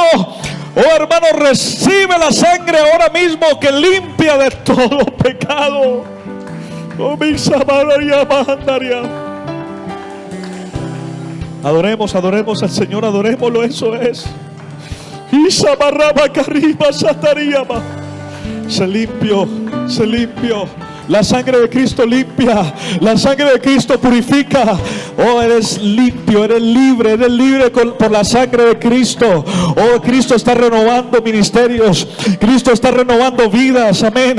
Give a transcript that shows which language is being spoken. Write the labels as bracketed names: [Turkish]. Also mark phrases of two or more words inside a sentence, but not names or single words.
[Spanish] Oh hermano, recibe la sangre ahora mismo que limpia de todo pecado. Oh mi samaria mandaria. Adoremos, adoremos al Señor, adorémoslo, eso es. Y samarraba carriba satariama. Se limpió, se limpió. La sangre de Cristo limpia, la sangre de Cristo purifica. Oh, eres limpio, eres libre por la sangre de Cristo. Oh, Cristo está renovando ministerios, Cristo está renovando vidas, amén.